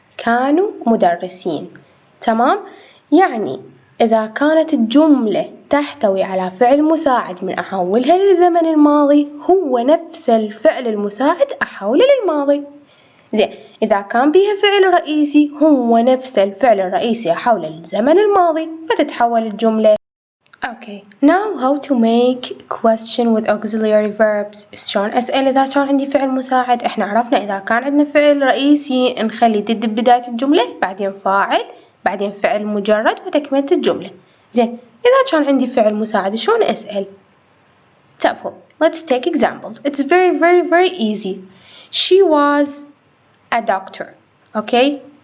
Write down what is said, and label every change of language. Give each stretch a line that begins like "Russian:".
Arabic: كانوا مدرسين. تمام؟ يعني إذا كانت الجملة تحتوي على فعل مساعد من أحولها للزمن الماضي هو نفس الفعل المساعد أحوله للماضي. زين إذا كان بيها فعل رئيسي هو نفس الفعل الرئيسي أحوله للزمن الماضي فتتحول الجملة.
English: Okay, now how to make question with auxiliary verbs.
Arabic: شلون أسأل إذا كان عندي فعل مساعد؟ إحنا عرفنا إذا كان عندنا فعل رئيسي نخلي did بداية الجملة بعدين فاعل بعدين فعل مجرد وتكملة الجملة. زين إذا كان عندي فعل مساعد شلون أسأل؟ تفضل.
English: Let's take examples. It's very easy. She was a doctor. Okay?